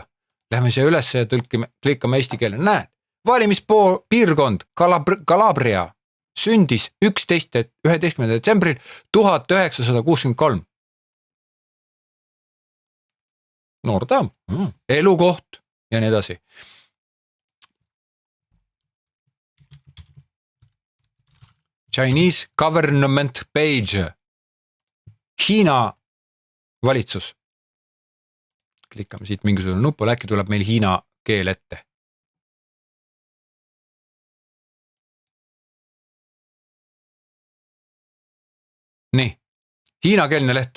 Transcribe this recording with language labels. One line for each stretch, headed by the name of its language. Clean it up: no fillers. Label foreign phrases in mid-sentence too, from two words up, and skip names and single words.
Estonian: Lähme siia üles ja klikkame eesti keele. Näed, valimispiirkond Calabria sündis 11. detsembril 1963. Noorta, elukoht ja nii edasi.
English: Chinese government page.
Estonian: Hiina valitsus. Klikkame siit mingisugune nupul, äkki tuleb meil hiina keel ette. Nii, hiinakeelne leht.